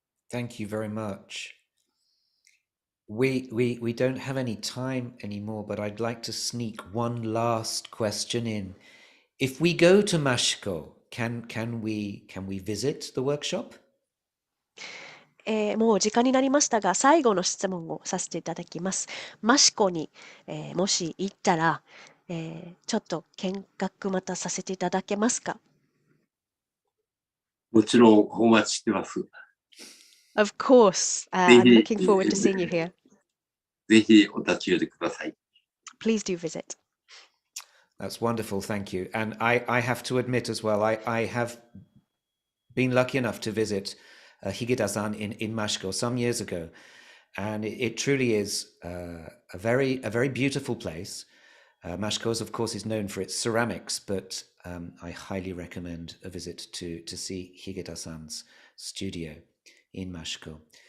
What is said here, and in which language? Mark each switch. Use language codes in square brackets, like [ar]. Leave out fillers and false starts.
[en] Thank you very much. We don't have any time anymore, but I'd like to sneak one last question in. If we go to Mashiko, can we visit the workshop? [ja] もう時間になりましたが、最後の質問をさせていただきます。マシコに、もし行ったら、ちょっと見学またさせていただけますか？もちろんお待ちしてます。 [en] Of course, [ja] ぜ [en] I'm [ja] ひ、 [en] looking forward to seeing you here. [ja] ぜひお立ち寄りください。 [en] Please do visit. That's wonderful, thank you. And I have to admit as well, I have been lucky enough to visit Higeta-san in Mashiko some years ago, and it truly is a very beautiful place. Mashiko, of course, is known for its ceramics, but I highly recommend a visit to see Higeta-san's studio in Mashiko.